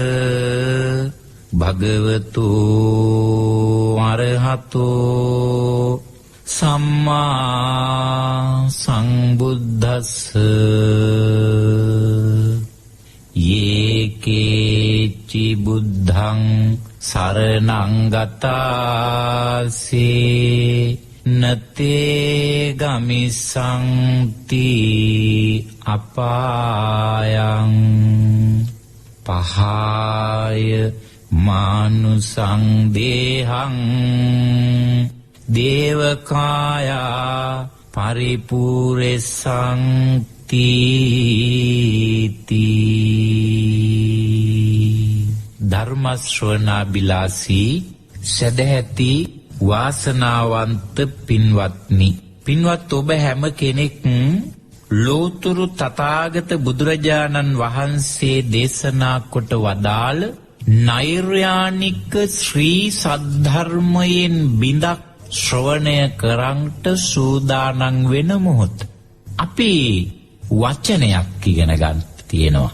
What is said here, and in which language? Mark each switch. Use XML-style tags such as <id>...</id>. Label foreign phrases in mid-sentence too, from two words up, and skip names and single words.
<pi>භගවතු අරහතෝ සම්මා සම්බුද්දස්ස යේකේචි බුද්ධං සරණං ගතාසේ නතේ ගමිසන්ති අපායං පහාය මානුසං දේහං දේවකායා පරිපූර්ණං තීති</pi> <si>ධර්ම ශ්‍රවණාබිලාසී සදැහැති වාසනාවන්ත පින්වත්නි, පින්වත් ඔබ හැම කෙනෙක් ලෝතුරු තථාගත බුදුරජාණන් වහන්සේ දේශනා කොට වදාළ නෛර්යානික ශ්‍රී සද්ධර්මයෙන් බිඳක් ශ්‍රවණය කරන්ට සූදානම් වෙන මොහොත අපි වචනයක් ඉගෙන ගන්න තියෙනවා.</si>